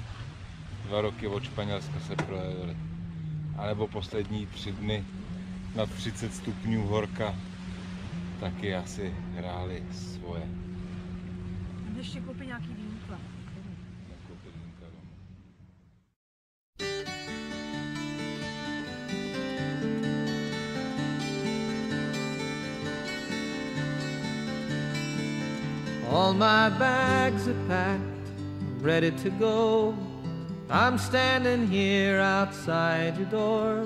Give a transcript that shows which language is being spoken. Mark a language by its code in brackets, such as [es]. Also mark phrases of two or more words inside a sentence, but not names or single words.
[cs] 2 roky od Španělska se projevily. A nebo poslední 3 dny nad 30 stupňů horka taky asi hrály svoje. A ještě koupit nějaký vínka. Nakoupit vínka domů. [en] All my bags are packed, ready to go. I'm standing here outside your door.